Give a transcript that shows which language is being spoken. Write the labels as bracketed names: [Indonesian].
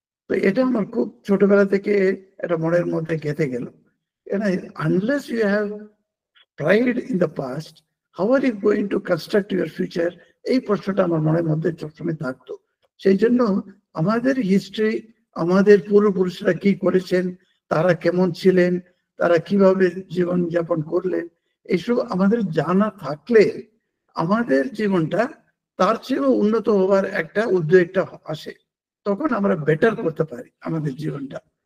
[Bangla] তো এটা আমার খুব ছোটবেলা থেকে এটা মনের মধ্যে গেঁথে গেল। [English] Unless you have pride in the past, how are you going to construct your future? [Bangla] এই প্রশ্নটা আমার মনের মধ্যে সবসময় থাকতো। সেই জন্য আমাদের হিস্ট্রি, আমাদের পূর্বপুরুষরা কি করেছেন, তারা কেমন ছিলেন, তারা কিভাবে জীবন যাপন করলেন, এইসব আমাদের জানা থাকলে আমাদের জীবনটা তার চেয়েও উন্নত হওয়ার একটা উদ্যোগটা আসে, তখন আমরা বেটার করতে পারি আমাদের জীবনটা।